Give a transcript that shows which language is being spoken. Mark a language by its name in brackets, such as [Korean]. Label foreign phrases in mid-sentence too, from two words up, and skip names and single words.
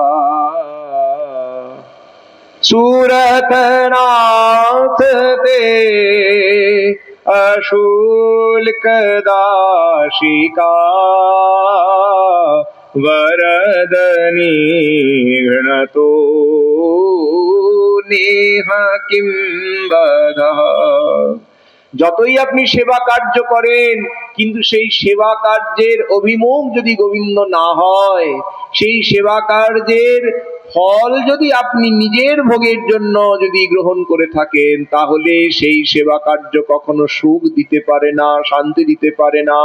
[Sanskrit] सूरतनाथ ते अशुल्क दाशिका, वरदनी घृणतो नेह किं बदः। [Bangla] যতই আপনি সেবা কার্য করেন, কিন্তু সেই সেবা কার্যের অভিমুখ যদি গোবিন্দ না হয়, সেই সেবা কার্যের ফল যদি আপনি নিজের ভোগের জন্য যদি গ্রহণ করে থাকেন, তাহলে সেই সেবা কার্য কখনো সুখ দিতে পারে না, শান্তি দিতে পারে না।